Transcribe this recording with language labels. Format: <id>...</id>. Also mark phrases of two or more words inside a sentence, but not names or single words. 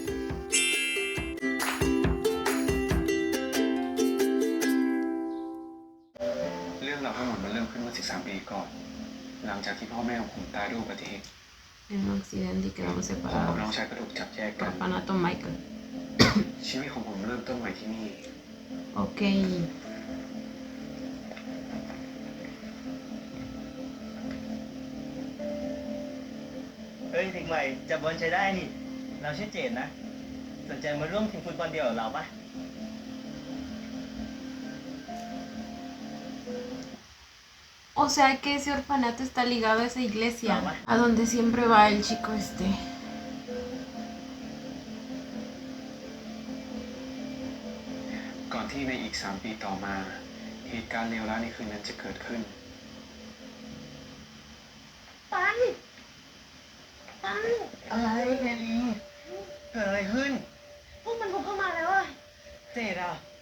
<es>En un accidente y quedamos separados. Orfanato Michael. Ok.</es> <th>เฮ้ยเด็กใหม่จับบอลใช้ได้นี่เราชื่อเจดนะสนใจมาร่วมทีมฟุตบอลเดี่ยวกับเราปะ</th> <es>O sea que ese orfanato está ligado a esa iglesia, a donde siempre va el chico este.</es> <th>ก่อนที่ในอีก3 ปีต่อมาเหตุการณ์เลวร้ายในคืนนั้นจะเกิดขึ้น ปันอะไรเฮลีเกิดอะไรขึ้นพวกมันบุกเข้ามาแล้วอะเจดอ่ะ</th>